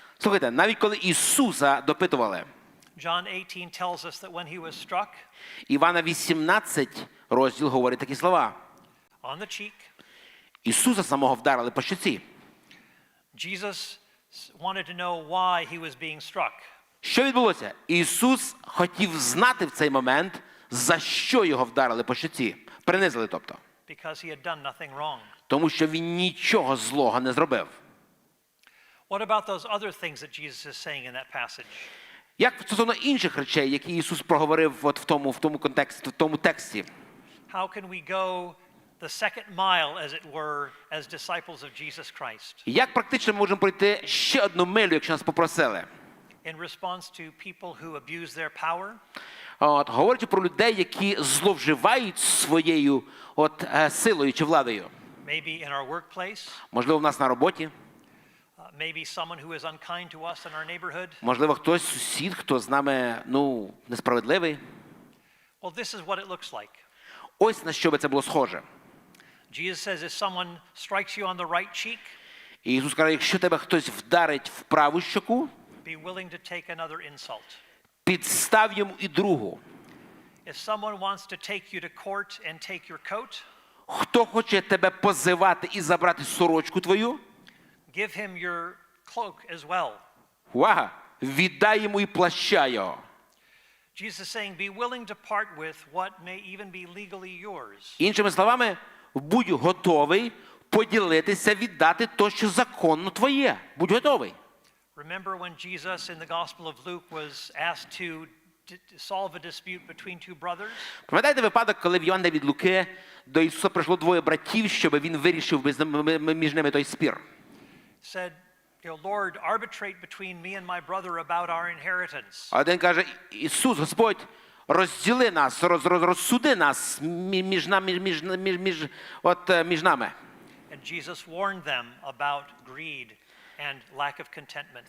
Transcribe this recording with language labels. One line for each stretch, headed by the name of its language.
Ukrainian: Слухайте, навіть коли Ісуса допитували,
English: John 18 tells us that when he was struck
Ukrainian: Івана 18 розділ говорить такі слова.
English: on the cheek,
Ukrainian: Ісуса самого вдарили по щоці.
English: Jesus wanted to know why he was being struck.
Ukrainian: Що відбулося? Ісус хотів знати в цей момент, за що його вдарили по щоці. Принизили, тобто.
English: Because he had done nothing wrong.
Ukrainian: Тому що він нічого злого не зробив.
English: What about those other things that Jesus is saying in that passage?
Ukrainian: Як стосовно інших речей, які Ісус проговорив от в тому контексті, в тому тексті?
English: How can we go the second mile, as it were, as disciples of Jesus Christ?
Ukrainian: Як практично ми можемо пройти ще одну милю, якщо нас попросили?
English: In response to people who abuse their power,
Ukrainian: Говорячи про людей, які зловживають своєю силою чи владою.
English: maybe in our workplace,
Ukrainian: Можливо, в нас на роботі.
English: maybe someone who is unkind to us in our neighborhood.
Ukrainian: Можливо, хтось сусід, хто з нами, несправедливий.
English: Well, this is what it looks like.
Ukrainian: Ось на що би це було схоже.
English: Jesus says, if someone strikes you on the right cheek,
Ukrainian: І Ісус каже, якщо тебе хтось вдарить в праву щоку,
English: be willing to take another insult.
Ukrainian: підстав йому і другу.
English: If someone wants to take you to court and take your coat,
Ukrainian: Хто хоче тебе позивати і забрати сорочку твою,
English: give him your cloak as well.
Ukrainian: увага, віддай йому і плаща його.
English: Jesus is saying, be willing to part with what may even be legally yours.
Ukrainian: Іншими словами, будь готовий поділитися, віддати то, що законно твоє. Будь готовий.
English: Remember when Jesus in the Gospel of Luke was asked to solve a dispute between two brothers?
Ukrainian: Пам'ятаєте випадок, коли в Євангелії від Луки до Ісуса прийшло двоє братів, щоб він вирішив між ними той спір?
English: Said, Lord, arbitrate between me and my brother about our inheritance.
Ukrainian: А один каже, Ісус, Господь, розділи нас, розсуди нас між нами.
English: And Jesus warned them about greed and lack of contentment.